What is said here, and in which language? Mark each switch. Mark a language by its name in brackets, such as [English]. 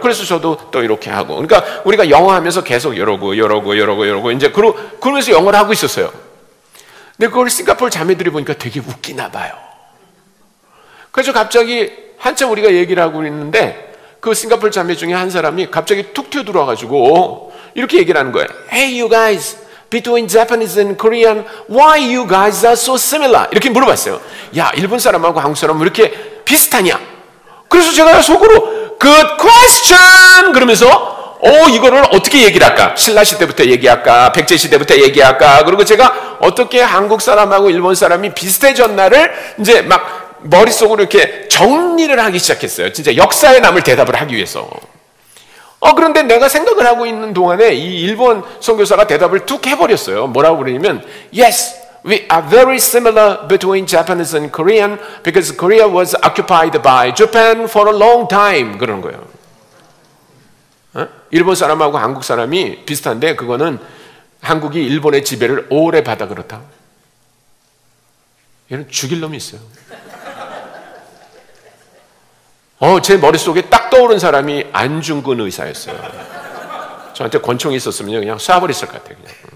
[Korean] 그래서 저도 또 이렇게 하고. 그러니까 우리가 영어 하면서 계속 이러고 이제 그러면서 영어를 하고 있었어요. 근데 그걸 싱가포르 자매들이 보니까 되게 웃기나 봐요. 그래서 갑자기 한참 우리가 얘기를 하고 있는데 그 싱가포르 자매 중에 한 사람이 갑자기 툭 튀어들어와가지고 이렇게 얘기를 하는 거예요. [English] Hey you guys, between Japanese and Korean, why you guys are so similar? [Korean] 이렇게 물어봤어요. 야, 일본 사람하고 한국 사람은 왜 이렇게 비슷하냐? 그래서 제가 속으로 [English] Good question! [Korean] 그러면서 이거를 어떻게 얘기를 할까? 신라 시대부터 얘기할까? 백제 시대부터 얘기할까? 그리고 제가 어떻게 한국 사람하고 일본 사람이 비슷해졌나를 이제 막 머릿속으로 이렇게 정리를 하기 시작했어요. 진짜 역사에 남을 대답을 하기 위해서. 그런데 내가 생각을 하고 있는 동안에 이 일본 선교사가 대답을 툭 해버렸어요. 뭐라고 그러냐면 [English] Yes, we are very similar between Japanese and Korean because Korea was occupied by Japan for a long time. [Korean] 그러는 거예요. 일본 사람하고 한국 사람이 비슷한데 그거는 한국이 일본의 지배를 오래 받아 그렇다. 얘는 죽일 놈이 있어요. 제 머릿속에 딱 떠오른 사람이 안중근 의사였어요. 저한테 권총이 있었으면 그냥 쏴버렸을 것 같아요. 그냥.